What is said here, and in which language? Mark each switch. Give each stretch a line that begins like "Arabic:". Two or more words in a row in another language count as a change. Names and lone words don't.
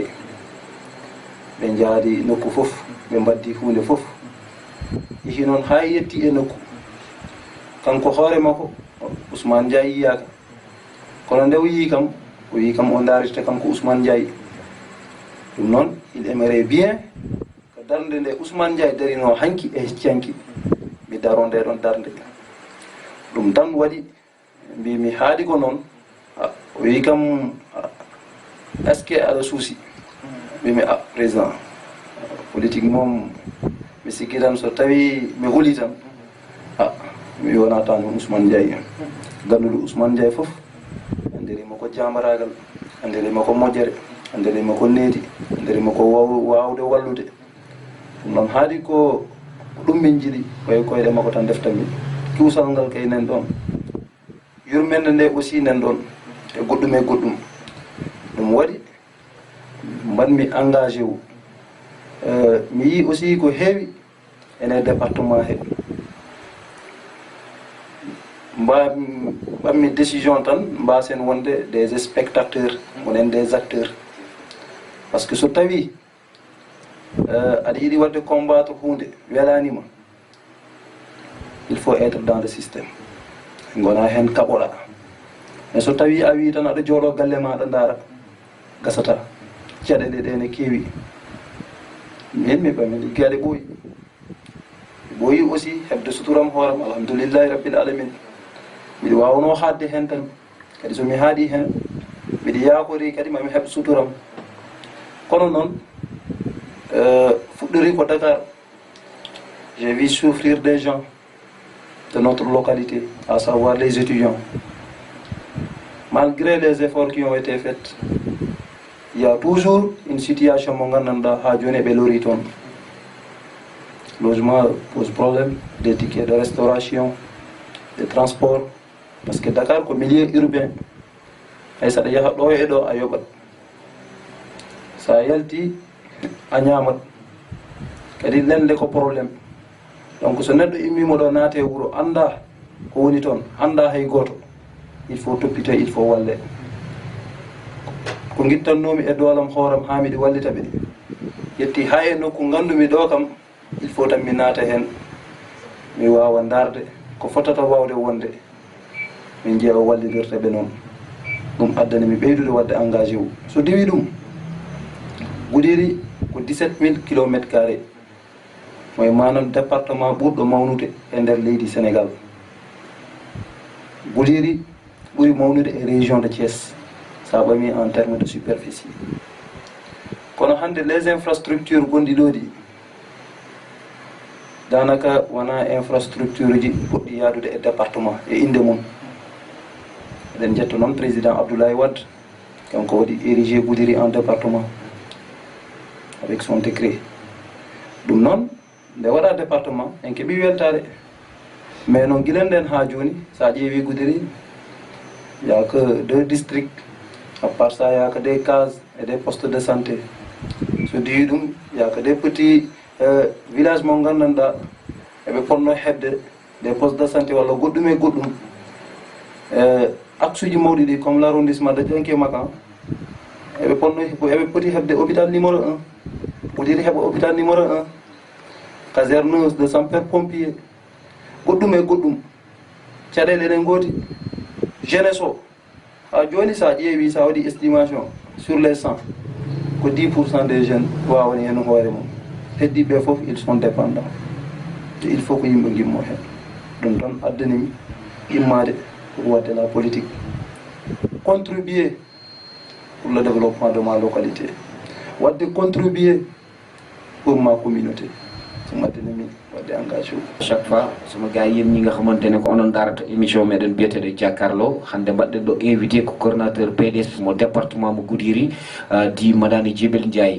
Fula: ɓe jaadi nokku fof ɓe mbaddi hunde fof yehi noon ha yetti e nokku kanko hoore makko Ousmane Ndiaye yiyaka kono nde o yi kam o daarirta kam ko Ousmane Ndiaye ɗum noon il
French: aimerait bien
Fula: ko darde nde Ousmane Ndiaye darino hanki e hecciyanki mi daro nde ɗon darde ɗum tan waɗi mbimi haadi ko noon o wi kam
French: est ce que
Fula: aɗa suusi mbimi
French: président politique
Fula: moom mi sikki tan so tawi mi huli tan mi wonata noon Ousmane Ndiaye ganduɗo Ousmane Ndiaye fof andirima ko jambaragal andirima ko moƴƴere andirima ko needi andirima ko wawde wallude ɗum noon haadi ko ɗum min jiiɗi koye koyɗe makko tan deftami cuusal ngal kay nen ɗon yurmende nde aussi nen ɗon e goɗɗum ɗum waɗi mbanmi engagé wu mi yi aussi ko heewi ene département he ɓammi décision tan mbasen wonde
French: des spectateurs
Fula: wonen
French: des acteurs par ce que
Fula: so tawi aɗa yiɗi wadde combattre hunde welanima il
French: faut être dans le système
Fula: gona hen kaɓoɗa mais so tawi a wi tan aɗa jooɗo galle maɗa daara gasata caɗele ɗe ne keewi min mi ɓami liggueɗe ɓooyi aussi hebde suturam hooram
Arabic: alhamdoulillahi rabbil alamin
Fula: mbiɗa wawno haadde hen tan kadi somi haaɗi hen mbiɗa yakori kadi mami heɓ suturam kono noon fuɗɗori ko Dakar
French: j'ai vu souffrir des gens de notre localité, à savoir les étudiants. Malgré les efforts qui ont été faits, il y a toujours une situation logement pose problème, des tickets de restauration, des transports, parce que Dakar est un milieu urbain. Et ça déjà ça
Fula: yalti a ñamat kadi lende ko problème. Donc so neɗɗo immimo ɗo naate wuro anda ko woni toon anda hay goto
French: il faut
Fula: toppito
French: il faut
Fula: walle ko guittannomi e doolam hooram ha miɗi wallita ɓe yetti ha e nokku gandumi ɗo kam
French: il faut
Fula: tan mi naata hen mi wawa darde ko fotata wawde wonde min jeewa wallidirta ɓe noon ɗum addani mi ɓeydude wadde engagé wu so diwi ɗum Goudiri ko 17 000 km². moy manam département ɓurɗo mawnude e nder leydi Sénégal. Goudiri ɓuri mawnude e
French: région de Thiès
Fula: sa ɓami
French: en terme de superficie.
Fula: Kono hande
French: les infrastructures
Fula: gonɗi ɗo ɗi danaka wona infrastructure ji poɗɗi yaadude e département e inde mum. Eɗen jetta noon président Abdoulaye Wade kanko waɗi
French: érigé Goudiri en département avec son décret.
Fula: ɗum noon nde waɗa département en keeɓi weltare mais noon guilen nden ha joni sa ƴeewi Goudiri
French: y a que 2 districts, à part ça y a que des cases et des postes de santé.
Fula: So diwi ɗum
French: y a que des petits villages
Fula: mo gandanɗa eɓe ponno hebde
French: des postes de santé
Fula: walla goɗɗum e goɗɗum axe uji mawɗi ɗi comme
French: l' arrondissement de Dienké Makan
Fula: eɓe ponno eɓe poti hebde
French: hôpital numéro 1
Fula: Goudiri heɓa
French: hôpital numéro 1 caserne de sapeur
Fula: pompier goɗɗum e goɗɗum caɗele ɗen gooti jeunesse o ha joni sa ƴeewi sa waɗi
French: estimation sur les 100
Fula: ko 10%
French: des jeunes
Fula: wawani hen hoore mum heddiɓe foof
French: ils sont dépendants
Fula: te
French: il faut
Fula: ko yimɓe gimmo hen ɗum tan addanimi immade
French: pour wadde la politique contribuer pour le développement de ma localité
Fula: wadde
French: contribuer pour ma communauté
Fula: ɗum addanimi wadde engagé
French: chaque fois
Wolof: sama gars yéen ñi nga xamante ne
Fula: ko onon darata émission meɗen biyeteɗo Jakarlo hande mbaɗɗen ɗo invité ko coordinateur PDS mo département mo Goudiri di madame Djibel Ndiaye.